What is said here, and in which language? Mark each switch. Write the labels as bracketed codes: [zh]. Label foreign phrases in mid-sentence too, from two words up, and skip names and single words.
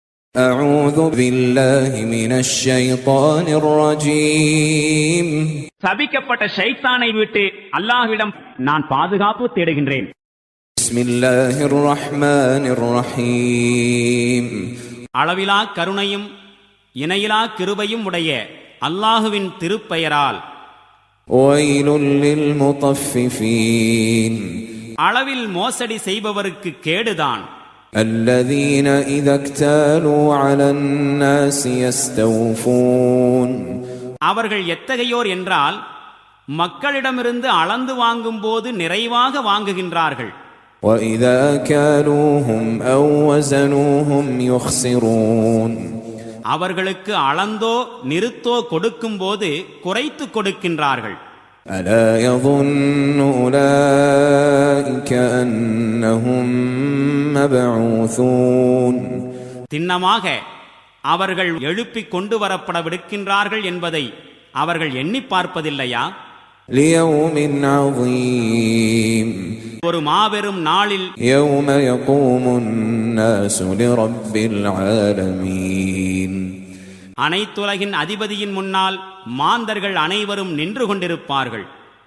[ar] أعوذ بالله من الشيطان الرجيم [ta] சபிக்கப்பட்ட ஷைத்தானை விட்டு அல்லாஹ்விடம் நான் பாதுகாப்பு தேடுகின்றேன். [ar] بسم الله الرحمن الرحيم [ta] அளவிலா கருணையும் இணையிலா கிருபையும் உடைய அல்லாஹுவின் திருப்பெயரால். [ar] ويل للمطففين [ta] அளவில் மோசடி செய்பவருக்கு கேடுதான். [ar] الذين إذا اكتالوا على الناس يستوفون [ta] அவர்கள் எத்தகையோர் என்றால் மக்களிடமிருந்து அளந்து வாங்கும் போது நிறைவாக வாங்குகின்றார்கள். [ar] وإذا كالوهم أو وزنوهم يخسرون [ta] அவர்களுக்கு அளந்தோ நிறுத்தோ கொடுக்கும் போது குறைத்து கொடுக்கின்றார்கள். [ar] ألا يظن أولئك أنهم مبعوثون [ta] திண்ணமாக அவர்கள் எழுப்பிக் கொண்டு வரப்பட விடுக்கின்றார்கள் என்பதை அவர்கள் எண்ணி பார்ப்பதில்லையா? [ar] ليوم عظيم [ta] ஒரு மாபெரும் நாளில் [ar] يوم يقوم الناس لرب العالمين [ta] அனைத்துலகின் அதிபதியின் முன்னால் மாந்தர்கள் அனைவரும் நின்று கொண்டிருப்பார்கள்.